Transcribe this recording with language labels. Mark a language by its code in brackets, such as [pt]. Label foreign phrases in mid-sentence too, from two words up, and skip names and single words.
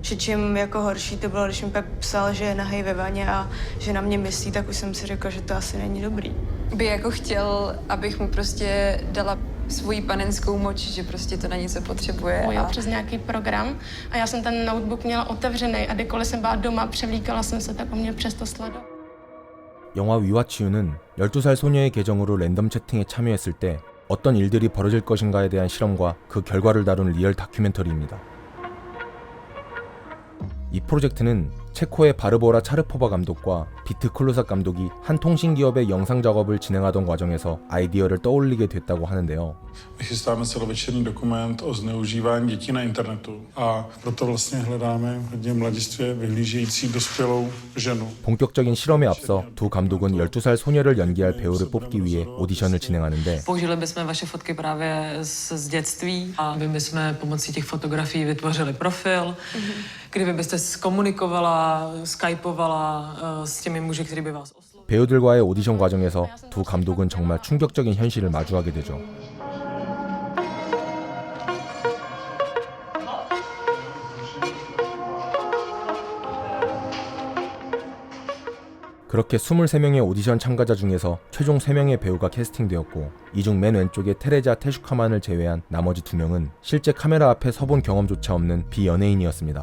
[cs] že čím jako horší to bylo, když mi pak psal, že je nahej ve vaně a že na mě myslí, tak už jsem si řekla, že to asi není dobrý. By jako chtěl, abych mu prostě dala svoji panenskou moč, že prostě to na něco potřebuje. Jel přes nějaký program a já jsem ten notebook měla otevřený a kdykoliv jsem byla doma, převlíkala jsem se, tak on mě přesto sledoval. [ko] 영화 위와 치유는 12살 소녀의 계정으로 랜덤 채팅에 참여했을 때 어떤 일들이 벌어질 것인가에 대한 실험과 그 결과를 다룬 리얼 다큐멘터리입니다. 이 프로젝트는 체코의 바르보라 차르포바 감독과 비트 클루삭 감독이 한 통신기업의 영상 작업을 진행하던 과정에서 아이디어를 떠올리게 됐다고 하는데요. [cs] Chystáme celovečerní dokument o zneužívání dětí na internetu a proto vlastně hledáme hodně mladistvě vyhlížející dospělou ženu. [ko] 본격적인 실험에 앞서 두 감독은 12살 소녀를 연기할 배우를 뽑기 위해 오디션을 진행하는데 [cs] Použili bychom vaše fotky právě z dětství a my bychom pomocí těch fotografií vytvořili profil, kde byste komunikovala, skypovala s těmi muži, kteří by vás oslovili. [ko] 배우들과의 오디션 과정에서 두 감독은 정말 충격적인 현실을 마주하게 되죠. 그렇게 23명의 오디션 참가자 중에서 최종 3명의 배우가 캐스팅되었고 이 중 맨 왼쪽의 테레자 테슈카만을 제외한 나머지 2명은 실제 카메라 앞에 서본 경험조차 없는 비연예인이었습니다.